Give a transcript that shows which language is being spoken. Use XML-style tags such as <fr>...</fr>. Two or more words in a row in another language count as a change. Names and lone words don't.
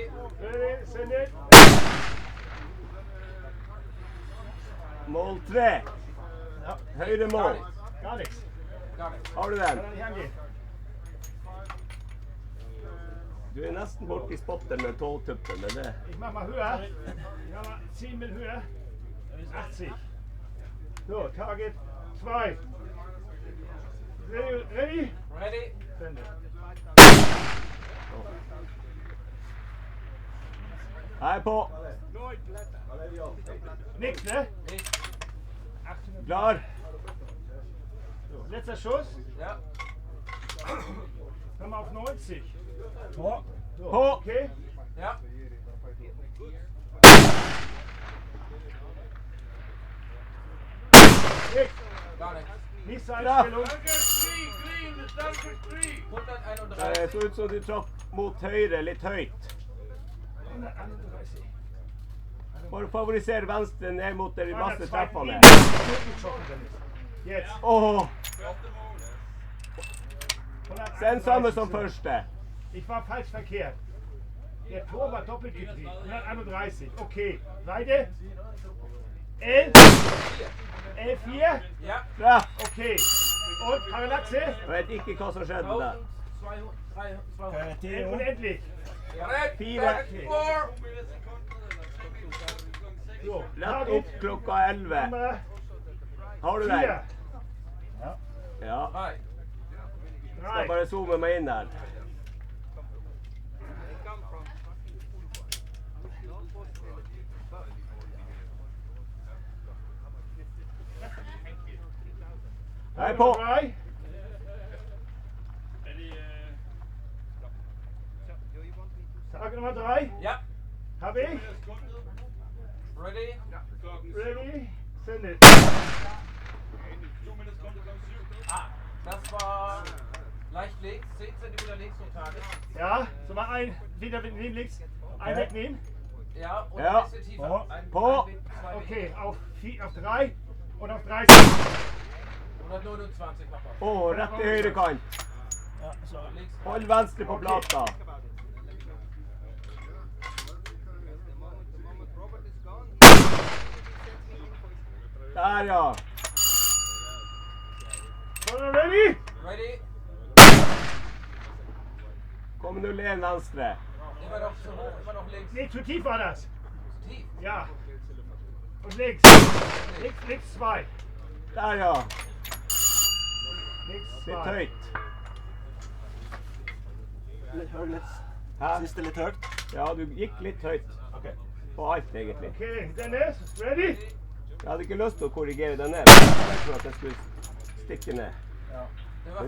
<en>Ready, send it.</en> <no>Mål 3. Ja. Høyre mål.</no> <de>Gar nichts. Gar nicht.</de> <no>Har du</no> <de>Kann</de> <no>den?</no> <de>er nicht angehen.</de> <no>Du er nesten borti spotteren med tåtuppen, men det...</no> <de>Ich mach mal höher. Ich mach mal 10 mit höher. 80.</de> <en>So, Target 2. Ready? Ready? Ready. Send it.</en> <no>Jeg er på.</no> <de>Nix, ne? Links. 800. Klar. So, letzter Schuss. Ja. Komm auf 90.</de> <no>På.</no> <de>So,</de> <no>På. okay. Ja.</no> <de>Nix. Gar nicht. Nächste Einstellung. 131.</de> <no>Det så ut som du traff mot høyre, litt høyt. 131. Bare favoriser venstre ned mot de masse treffene.</no> <de>Jetzt.</de> <no>Åh, 131. den samme som første.</no> <de>Ich war falsch verkehrt. Der Tor war doppelt gedreht. 131. Okay. Weiter. 11. 11 hier. Ja.</de> <no>Treff.</no> <de>Okay. Und Parallaxe?</de> <no>Jeg vet ikke hva som skjedde der. 1200, 10 år.</no> <de>Unendlich.</de> <en>Red, 4. target 4. So,</en> <no>Rett opp klokka 11. Nummer Har du 4. den? Ja. Ja. 3. Skal 3. bare zoome meg inn der. Jeg er på. 3.</no> <de>Tag Nummer 3. Ja. Hab ich.</de> <en>Ready? Ready. Send it.</en> <de>Ah, das war leicht links, 10 cm links vom Target. Ja, so mal ein, wieder mitnehmen, links. Ein wegnehmen. Ja, und Ja. ein bisschen tiefer. Po. Ein, Po. ein, zwei Okay, auf 3 und auf 30. 129 nochmal.</de> <no>Å, rett i høyre kant. Ja, så.</no> <de>Links.</de> <no>Hold venstre på plata. Der, ja.</no> <en>Ready? Ready?</en> <no>Kom 01 venstre.</no> <de>Immer noch zu hoch, immer noch links. Nee, zu tief war das. Zu tief. Ja. Und links. Links 2.</de> <no>Der, ja.</no> <de>Links</de> <no>Litt 2. høyt. Hæ? Siste litt høyt. Ja, du gikk litt høyt. På alt, egentlig.</no> <en>Okay, Dennis, ready?</en> <no>Jeg hadde ikke lyst til å korrigere den ned. Jeg for at jeg skulle stikke ned. Det var</no>